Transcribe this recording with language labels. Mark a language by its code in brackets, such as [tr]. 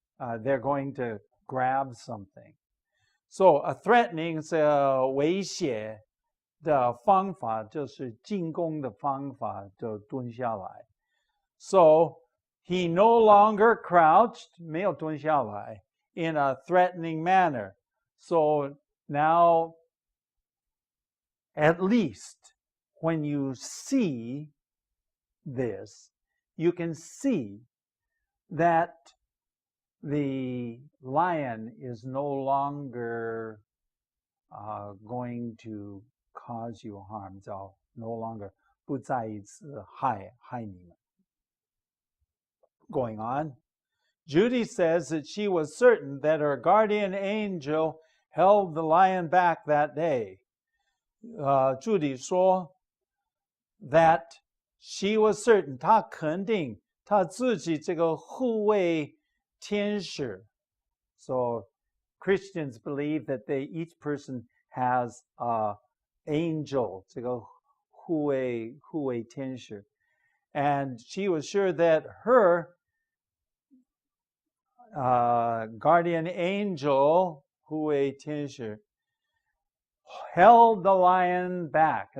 [en] They're going to grab something. So a threatening [zh] 是威胁的方法，就是进攻的方法，就蹲下来。 [en] So he no longer crouched, [zh] 没有蹲下来 [en] in a threatening manner. So now, at least when you see this, you can see that the lion is no longer going to cause you harm. So no longer [zh] 不再一次害你们. [en] Going on, Judy says that she was certain that her guardian angel held the lion back that day. [zh] Judy 说 [en] that she was certain, [zh] 她肯定她自己这个护卫天使. [en] So Christians believe that each person has an angel, [zh] 这个护卫天使. [en] And she was sure that her guardian angel, 护卫天使, held the lion back.